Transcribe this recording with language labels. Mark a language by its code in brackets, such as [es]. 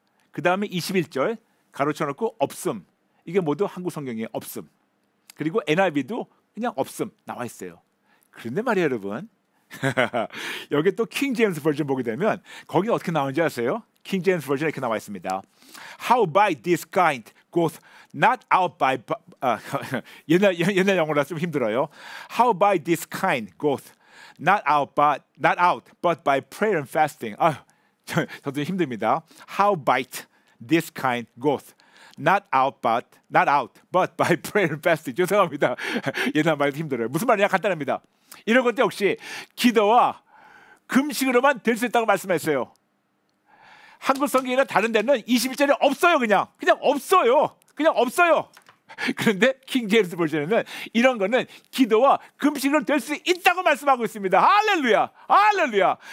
[ko] 그 다음에 21절 가로쳐놓고 없음. 이게 모두 한국 성경이에요. 없음. 그리고 NIV도 그냥 없음 나와 있어요. 그런데 말이에요 여러분, 여기 또 킹 제임스 버전 보게 되면 거기 어떻게 나오는지 아세요? 킹 제임스 버전에 이렇게 나와 있습니다. [en] How by this kind goeth not out by [ko] 옛날 영어라 좀 힘들어요. [en] How by this kind goeth not out but by prayer and fasting. [ko] 저도 힘듭니다. [en] How by this kind goeth not out but by prayer and fasting. [ko] 죄송합니다. 옛날 말이 힘들어요. 무슨 말이냐? 간단합니다. 이런 것도 역시 기도와 금식으로만 될 수 있다고 말씀했어요. 한국 성경이나 다른 데는 21절에 없어요. 그냥 없어요. 그냥 없어요. 그런데 킹 제임스 버전에는 이런 거는 기도와 금식으로 될 수 있다고 말씀하고 있습니다. 할렐루야. 할렐루야.